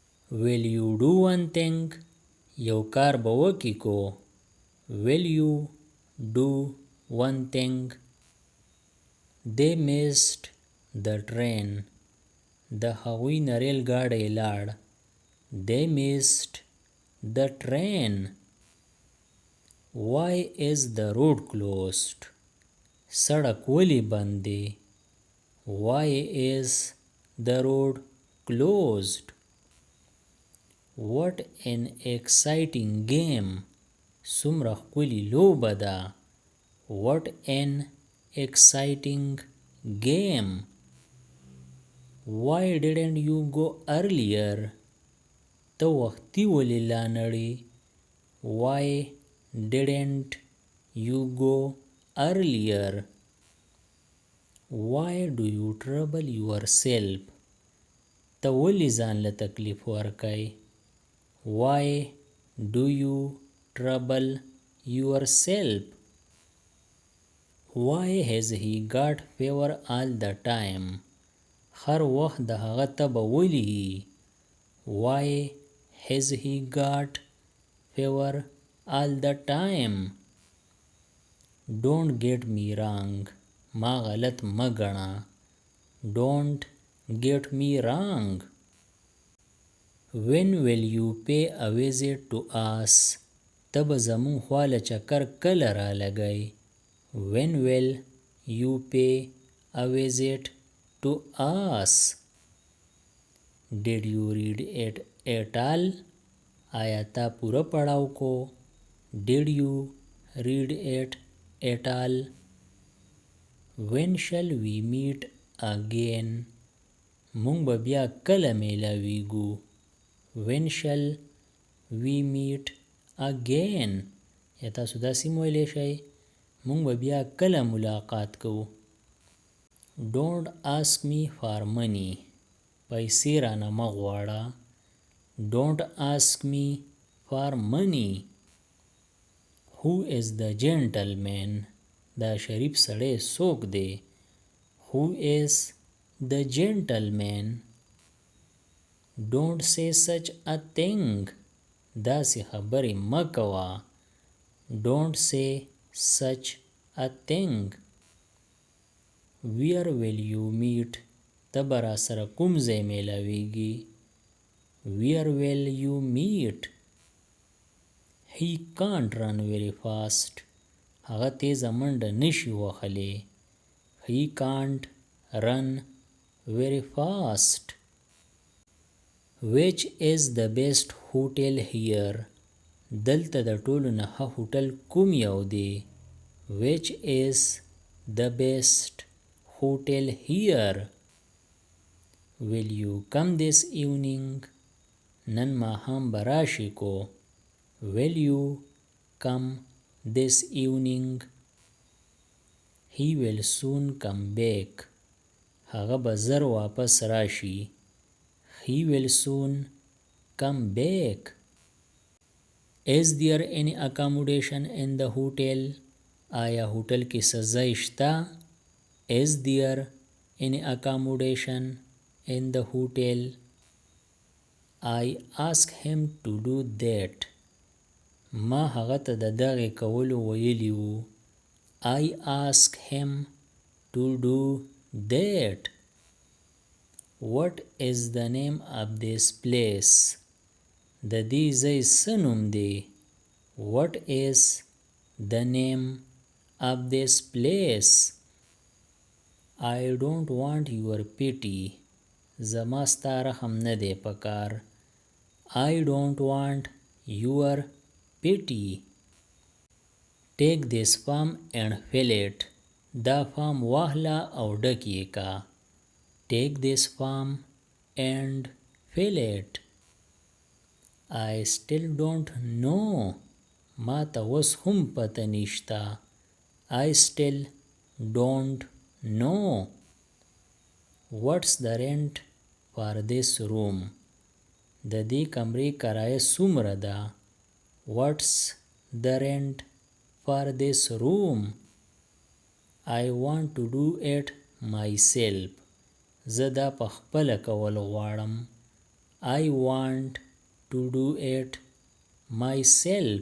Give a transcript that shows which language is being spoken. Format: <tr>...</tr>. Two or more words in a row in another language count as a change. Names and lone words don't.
<en>will you do one thing</en> <ps>یو کار به وکړي کو</ps> <en>will you do one thing they missed the train</en> <ps>د هغوی نه ریل ګاډی لاړ</ps> <en>they missed the train why is the road closed</en> <ps>سړک ولی بند دی</ps> <en>why is the road closed what an exciting game</en> <ps>څومره ښکلې لوبه ده</ps> <en>what an exciting game why didn't you go earlier</en> <ps>ته وختي ولې لا نړې</ps> <en>why didn't you go earlier why do you trouble yourself</en> <ps>ته ولې ځان له تکلیف ورکوې</ps> <en>why do you trouble yourself why has he got fever all the time</en> <ps>هر وخت د هغه تبه ولې</ps> <en>why has he got fever all the time don't get me wrong</en> <ps>ما غلط مه ګڼه</ps> <en>don't get me wrong when will you pay a visit to us</en> <ps>ته به زمون خواله چکر کله را لګئ</ps> <en>when will you pay a visit to us did you read it at all</en> <ps>آیا تا پوره پڑھاو کو</ps> <en>did you read it at all when shall we meet again مونږ</en> <ps>به بیا کله میلاویږو</ps> <en>when shall we meet again</en> <ps>یا تاسو داسې ویلی شئ مونږ به بیا کله ملاقات کوو</ps> <en>don't ask me for money</en> <ps>پیسې رانه مه غواړه</ps> <en>don't ask me for money who is the gentleman</en> <ps>دا شریف سړی څوک دی</ps> <en>who is the gentleman don't say such a thing</en> <ps>داسې خبرې مه کوه</ps> <en>don't say such a thing where will you meet</en> <ps>ته به راسره کوم ځای میلاویږي</ps> <en>where will you meet he can't run very fast</en> <ps>هغه تیزه منډه نشي وهلی</ps> <en>he can't run very fast which is the best hotel here</en> <ps>دلته د ټولو نه ښه هوټل کوم یو دی</ps> <en>which is the best hotel here will you come this evening</en> <ps>نن ماښام به راشي کو</ps> <en>will you come this evening he will soon come back</en> <ps>هغه به زر واپس راشي</ps> <en>he will soon come back is there any accommodation in the hotel</en> <ps>آیا هوټل کې څه ځای شته</ps> <en>is there any accommodation in the hotel I asked him to do that</en> <ps>ما هغه ته د دغې کولو ویلي وو</ps> <en>I asked him to do that what is the name of this place</en> <ps>د دې ځای څه نوم دی</ps> <en>what is the name of this place I don't want your pity</en> <ps>زما ستا رحم نه دی پکار</ps> <en>I don't want your pity take this form and fill it</en> <ps>دا فارم واخله او ډک یې کا</ps> <en>take this form and fill it I still don't know</en> <ps>ما ته اوس هم پته نشته</ps> <en>I still don't know what's the rent for this room</en> <ps>د دې کمرې کرایه څومره ده</ps> <en>what's the rent for this room I want to do it myself</en> <ps>زه دا په خپله کول غواړم</ps> <en>I want to do it myself.</en>